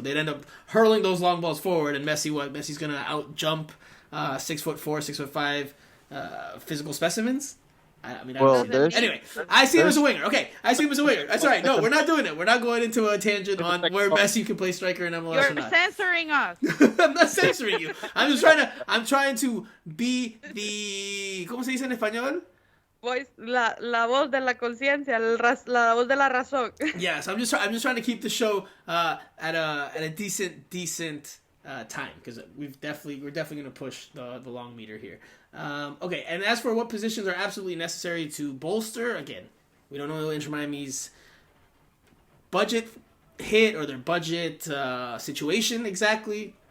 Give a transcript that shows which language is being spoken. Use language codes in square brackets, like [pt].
[en] They'd end up hurling those long balls forward, and Messi's gonna out jump 6'4", 6'5" physical specimens. Anyway, I see him as a winger. Okay, I see him as a winger. That's all right. No, we're not doing it. We're not going into a tangent on where Messi can play striker in MLS or not. You're censoring us. I'm not censoring you. I'm trying to be the [es] ¿cómo se dice en español? La voz de la conciencia, la voz de la razón. [en] Yes, I'm just trying to keep the show at a decent time, because we're definitely going to push the long meter here. Okay, and as for what positions are absolutely necessary to bolster, again, we don't know Inter Miami's budget hit or their budget situation exactly.